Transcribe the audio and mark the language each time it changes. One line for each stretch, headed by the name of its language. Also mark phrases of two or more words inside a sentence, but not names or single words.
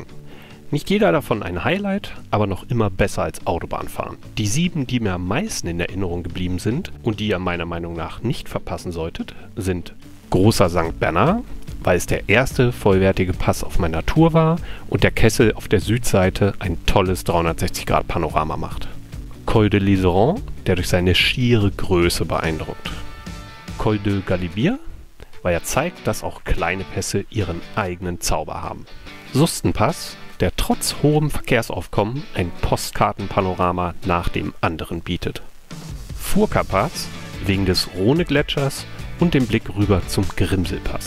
German: Nicht jeder davon ein Highlight, aber noch immer besser als Autobahnfahren. Die 7, die mir am meisten in Erinnerung geblieben sind und die ihr meiner Meinung nach nicht verpassen solltet, sind Großer St. Bernard, weil es der erste vollwertige Pass auf meiner Tour war und der Kessel auf der Südseite ein tolles 360-Grad-Panorama macht. Col de l'Iseran, der durch seine schiere Größe beeindruckt. Col de Galibier, weil er zeigt, dass auch kleine Pässe ihren eigenen Zauber haben. Sustenpass, der trotz hohem Verkehrsaufkommen ein Postkartenpanorama nach dem anderen bietet. Furka-Pass, wegen des Rhone-Gletschers und dem Blick rüber zum Grimselpass.